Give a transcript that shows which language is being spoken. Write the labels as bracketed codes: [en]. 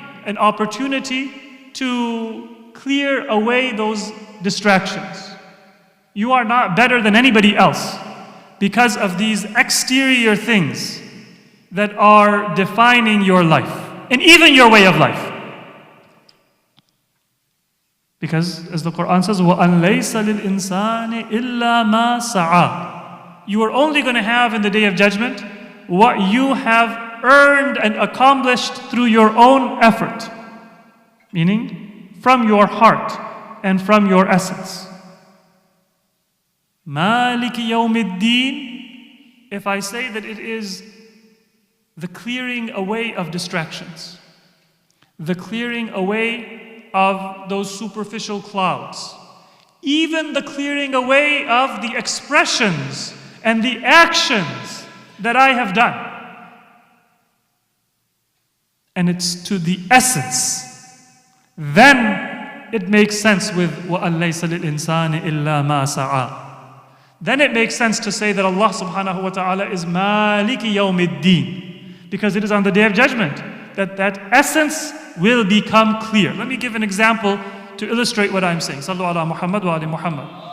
[en] an opportunity to clear away those distractions. You are not better than anybody else because of these exterior things that are defining your life and even your way of life. Because as the Quran says, [ar] وَأَن لَيْسَ لِلْإِنسَانِ إِلَّا مَا سَعَى. [en] You are only going to have in the Day of Judgment what you have earned and accomplished through your own effort. Meaning, from your heart and from your essence. [ar] مَالِكِ يَوْمِ الدِّينِ. [en] If I say that it is the clearing away of distractions, the clearing away of those superficial clouds, even the clearing away of the expressions and the actions that I have done. And it's to the essence. Then it makes sense with [ar] وَأَن لَيْسَ لِلْإِنسَانِ إِلَّا مَا سَعَى. [en] Then it makes sense to say that Allah subhanahu wa ta'ala is Maliki Yawmiddin, because it is on the Day of Judgment that that essence will become clear. Let me give an example to illustrate what I'm saying. [ar] Sallu ala Muhammad wa ali Muhammad.